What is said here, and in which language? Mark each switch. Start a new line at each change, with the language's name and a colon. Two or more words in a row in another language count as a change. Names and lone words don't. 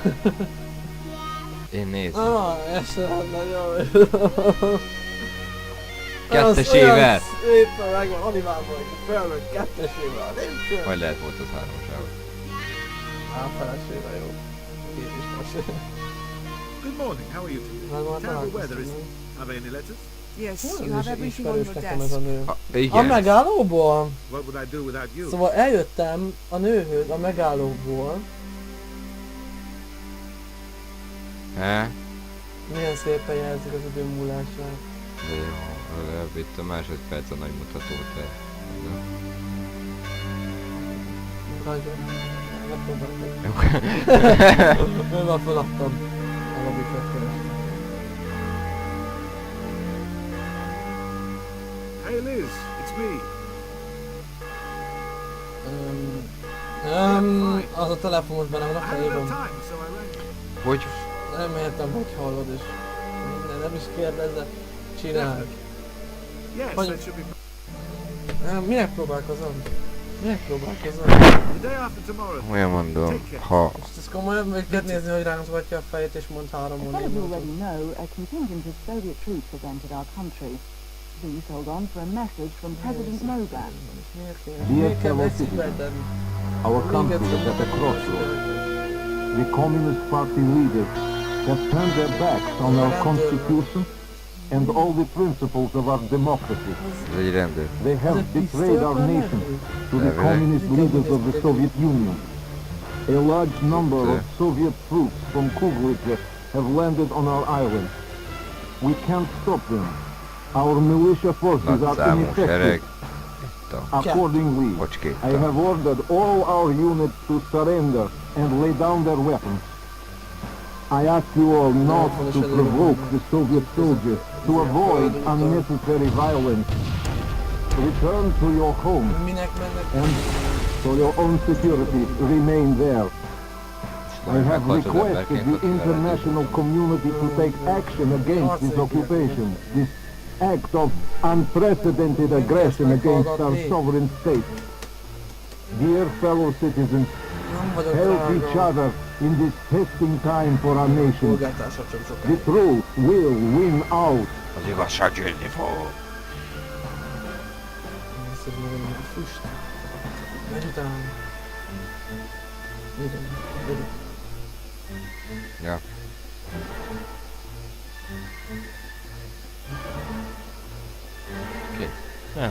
Hungarian: Én nézem. Ez sem nagyon. Kettesével! Szépen megvan, animálva, hogy felmegy kettesével, nincs. Vagy lehet volt az hármasával. Felesével jó. Két is most.
English: Good morning. How are you today? Terrible weather, isn't it? Have they any letters? Yes, you
Hungarian: Ez
English: have is everything on
Hungarian: ismerős
English: your
Hungarian: nekem ez a
English: desk.
Hungarian: nő. A Igen. megállóból?
English: What would I do without you?
Hungarian: Szóval eljöttem a nőhöz a megállóból. He? Milyen szépen jelzik az idő múlását. De jó, legalább itt a másodperc a nagy mutatót. Nagyon. Megpróbáltam. Jó. Én már feladtam a lobbyfekkel.
English: Hey Liz, it's me.
Hungarian: Az a telefon most benne van a
English: I haven't had
Hungarian: fejében.
English: time, so I rang.
Hungarian: Hogy? Nem értem, hogy hallod és nem is kérdezze. Csináld.
English: Yes, Fine. that should be
Hungarian: Minek próbálkozom?
English: the day after tomorrow.
Hungarian: Olyan mondom, ha Most ez komolyan meg kell nézni, hogy rángatja a fejét és mond 3
English: As some of you already know, a contingent of Soviet troops have entered our country. Please hold on for a message from President Logan.
Hungarian: Miért kell veszítetni?
English: Our country is at a crossroads. The Communist Party leaders have turned their backs on our constitution and all the principles of our democracy.
Hungarian: Ez egy rendőr.
English: They have betrayed our nation to the communist leaders of the Soviet Union. A large number of Soviet troops from Kuglitya have landed on our island. We can't stop them. Our militia forces are
Hungarian: Nagyszámú
English: ineffective.
Hungarian: sereg. Itt a
English: Accordingly, I
Hungarian: Bocskéttal.
English: have ordered all our units to surrender and lay down their weapons. I ask you all not to provoke the Soviet soldiers, to avoid unnecessary violence. Return to your homes
Hungarian: Minek mennek?
English: and for your own security remain there. I have requested the international community to take action against this occupation, this act of unprecedented aggression against our sovereign state. Dear fellow citizens,
Hungarian: Nem vagyok
English: help each
Hungarian: drága.
English: other in this testing time for our nation.
Hungarian: Polgártársak sem
English: The
Hungarian: sokáig.
English: truth will win out.
Hungarian: Az igazság győzni fog. Visszadom a füst. Megy utána. Igen, igen. Ja. Kész. Nem.